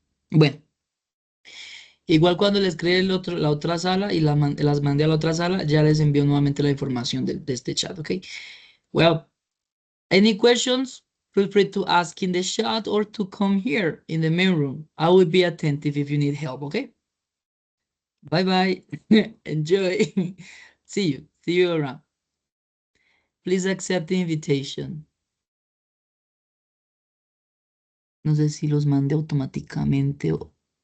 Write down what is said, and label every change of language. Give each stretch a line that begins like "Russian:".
Spanish: Bueno, igual cuando les creé la otra sala y las mandé a la otra sala, ya les envío nuevamente la información de este chat, ¿ok?
English: Well, any questions? Feel free to ask in the chat or to come here in the main room. I will be attentive if you need help, okay? Bye bye. Enjoy. See you. See you around. Please accept the invitation.
Spanish: No sé si los mandé automáticamente o...